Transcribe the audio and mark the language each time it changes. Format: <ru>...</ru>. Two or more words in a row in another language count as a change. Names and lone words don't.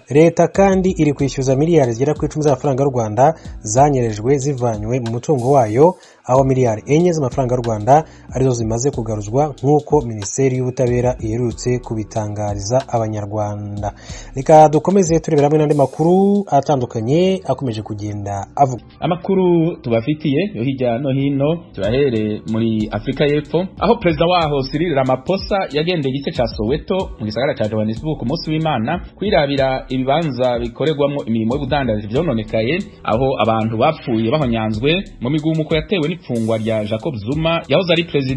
<rw>Leta kandi iri kwishyuza miliyari zigera ku 10 z'amafaranga y'u Rwanda zanyerejwe zivanywe mu mutungo wayo, aho miliyari 4 z'amafaranga y'u Rwanda arizo zimaze kugaruzwa nk'uko Minisiteri y'Ubutabera iherutse kubitangariza Abanyarwanda. Reka dukomeze turebera hamwe n'andi makuru atandukanye akomeje kugenda avuga.</rw> <rn>Amakuru tubafitiye yo hirya no hino, turahere muri Afrika y'Epfo, aho perezida waho Cyril Ramaphosa yagendeye igice ca Soweto mu gisagara ca Johannesburg ku munsi w'Imana kwirabira ibibanza bikoregwamo imirimo y'ubudandaji vyononekaye, aho abantu bapfuye bahonyanzwe mu migumuko yatewe n'ifungwa rya Jacob Zuma yahoze ari perezida.</rn>